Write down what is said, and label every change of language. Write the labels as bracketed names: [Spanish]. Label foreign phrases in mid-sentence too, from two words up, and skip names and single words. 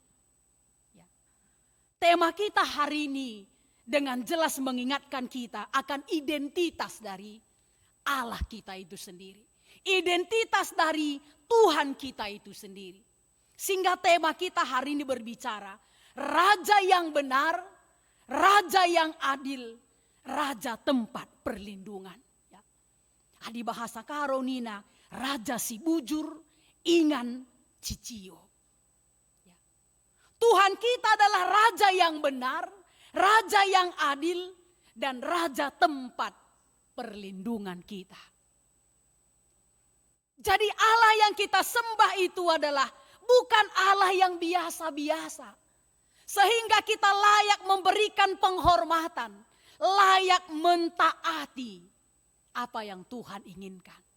[Indonesian] Tema kita hari ini dengan jelas mengingatkan kita akan identitas dari Allah kita itu sendiri. Identitas dari Tuhan kita itu sendiri. Sehingga tema kita hari ini berbicara Raja yang benar, Raja yang adil, Raja tempat perlindungan. [Batak Karo] Ya. [Indonesian] Di bahasa [Batak Karo] Karonina, Raja si bujur, ingan cicio. [Indonesian] Tuhan kita adalah Raja yang benar, Raja yang adil, dan Raja tempat perlindungan kita. Jadi Allah yang kita sembah itu adalah bukan Allah yang biasa-biasa. Sehingga kita layak memberikan penghormatan, layak mentaati apa yang Tuhan inginkan.